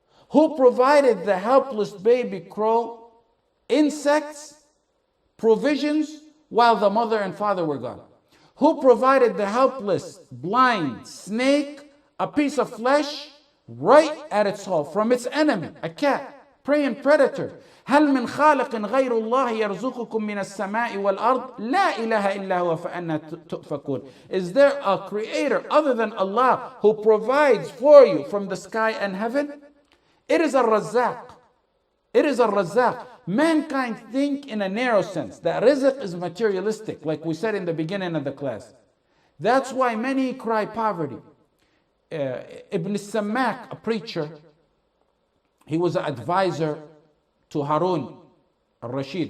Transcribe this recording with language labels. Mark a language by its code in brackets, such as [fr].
[en] Who provided the helpless baby crow insects, provisions, while the mother and father were gone? Who provided the helpless blind snake a piece of flesh right at its hole from its enemy, a cat, preying predator? [ar] هل من خالق غير الله يرزقكم من السماء والأرض لا إله إلا هو فأنا تؤفكون. [en] Is there a creator other than Allah who provides for you from the sky and heaven? It is Ar-Razzaq. It is Ar-Razzaq. Mankind think in a narrow sense that rizq is materialistic, like we said in the beginning of the class. That's why many cry poverty. Ibn Sammak, a preacher, he was an advisor to Harun al-Rashid.